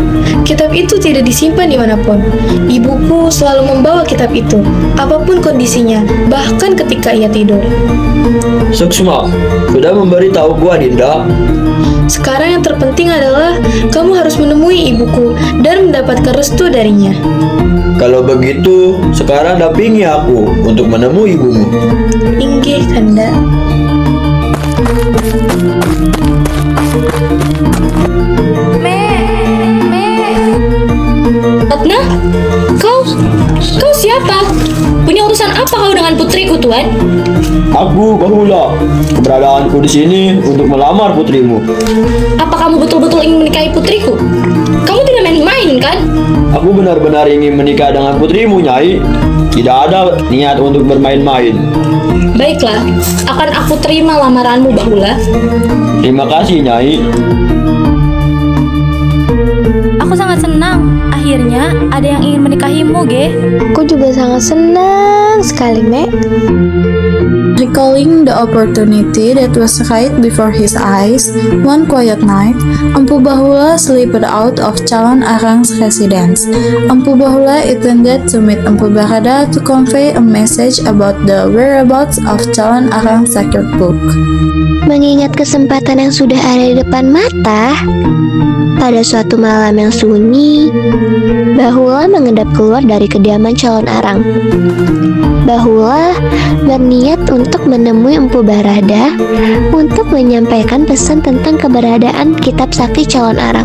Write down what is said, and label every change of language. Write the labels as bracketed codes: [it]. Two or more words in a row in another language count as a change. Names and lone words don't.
[id] Kitab itu tidak disimpan dimanapun. Ibuku selalu membawa kitab itu, apapun kondisinya, bahkan ketika ia tidur. Suksma, sudah memberitahu gua, Dinda. Sekarang yang terpenting adalah kamu harus menemui ibuku dan mendapatkan restu darinya. Kalau begitu, sekarang dampingi aku untuk menemui ibumu. Inggih, Kanda. Ratna, kau siapa? Punya urusan apa kau dengan putriku, Tuan? Aku Bahula. Keberadaanku di sini untuk melamar putrimu. Apa kamu betul-betul ingin menikahi putriku? Kamu tidak main-main, kan? Aku benar-benar ingin menikah dengan putrimu, Nyai. Tidak ada niat untuk bermain-main. Baiklah, akan aku terima lamaranmu, Bahula. Terima kasih, Nyai. Aku sangat senang. Akhirnya ada yang ingin menikahimu, Ge. Aku juga sangat senang sekali, Mek. [en] Recalling the opportunity that was right before his eyes, one quiet night, Empu Bahula slipped out of Calon Arang's residence. Empu Bahula intended to meet Empu Barada to convey a message about the whereabouts of Calon Arang's sacred book. [id] Mengingat kesempatan yang sudah ada di depan mata, pada suatu malam yang sunyi, Bahula mengendap keluar dari kediaman Calon Arang. Bahula berniat untuk menemui Empu Barada untuk menyampaikan pesan tentang keberadaan kitab sakti Calon Arang.